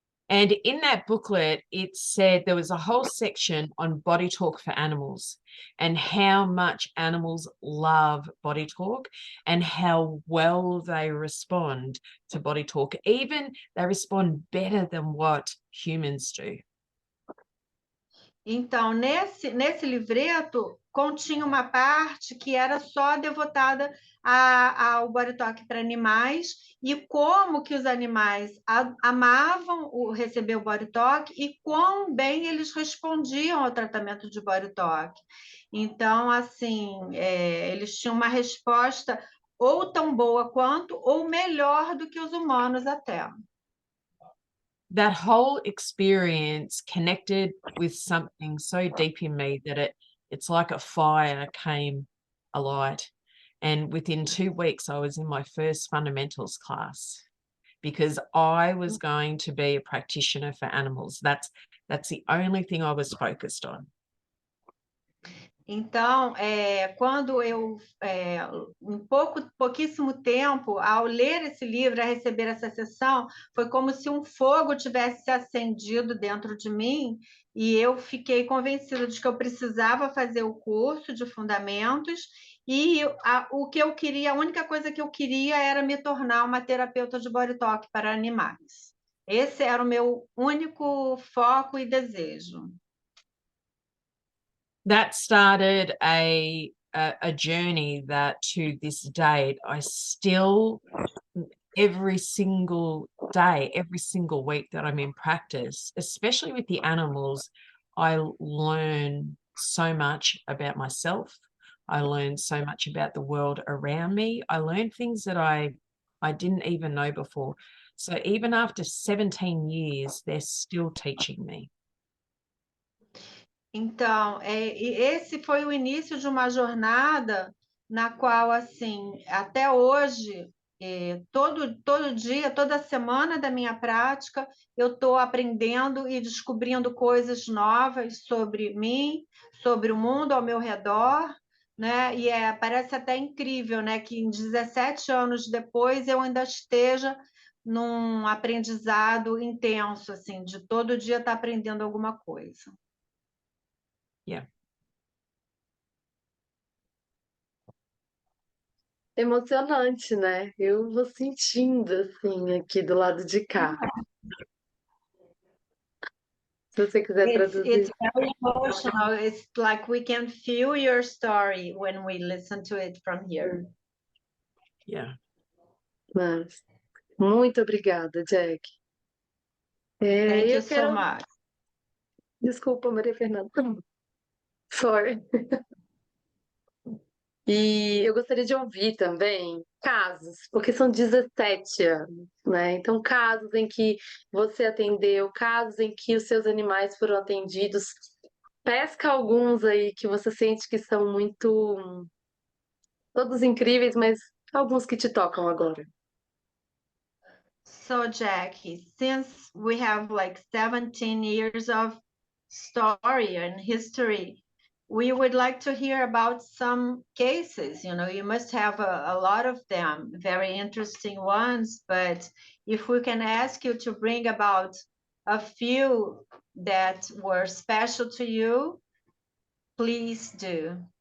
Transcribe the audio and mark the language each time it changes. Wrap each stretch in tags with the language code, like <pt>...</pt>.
<en>And in that booklet, it said there was a whole section on body talk for animals and how much animals love body talk and how well they respond to body talk. Even they respond better than what humans do.</en> <pt>Então, nesse livreto, continha uma parte que era só devotada ao BodyTalk para animais e como que os animais amavam receber o BodyTalk e quão bem eles respondiam ao tratamento de BodyTalk. Então, assim, eles tinham uma resposta ou tão boa quanto ou melhor do que os humanos até.</pt> <en>That whole experience connected with something so deep in me that it's like a fire came alight. And within 2 weeks, I was in my first fundamentals class because I was going to be a practitioner for animals. That's the only thing I was focused on.</en> <pt>Então, quando eu, em pouquíssimo tempo, ao ler esse livro, a receber essa sessão, foi como se um fogo tivesse se acendido dentro de mim e eu fiquei convencida de que eu precisava fazer o curso de fundamentos e o que eu queria, a única coisa que eu queria era me tornar uma terapeuta de body talk para animais. Esse era o meu único foco e desejo.</pt> <en>That started a journey that to this date, I still, every single day, every single week that I'm in practice, especially with the animals, I learn so much about myself. I learn so much about the world around me. I learn things that I didn't even know before. So even after 17 years, they're still teaching me.</en> <pt>Então, esse foi o início de uma jornada na qual, assim, até hoje, todo dia, toda semana da minha prática, eu estou aprendendo e descobrindo coisas novas sobre mim, sobre o mundo ao meu redor, né? E parece até incrível, né? Que em 17 anos depois eu ainda esteja num aprendizado intenso, assim, de todo dia estar aprendendo alguma coisa.</pt> <en>Yeah.</en> <pt>Emocionante, né? Eu vou sentindo, assim, aqui do lado de cá. Se você quiser traduzir.</pt> <en>It's very emotional. It's like we can feel your story when we listen to it from here. Yeah.</en> <pt>Mas, muito obrigada, Jacquie.</pt> <en>Thank you</en> <pt>eu quero...</pt> <en>so much.</en> <pt>Desculpa, Maria Fernanda.</pt> <en>Sorry.</en> <pt>E eu gostaria de ouvir também casos, porque são 17 anos, né? Então, casos em que você atendeu, casos em que os seus animais foram atendidos. Pesca alguns aí que você sente que são muito... todos incríveis, mas alguns que te tocam agora.</pt> <en>So, Jackie, since we have like 17 years of story and history, we would like to hear about some cases. You know, you must have a lot of them, very interesting ones, but if we can ask you to bring about a few that were special to you, please do.</en>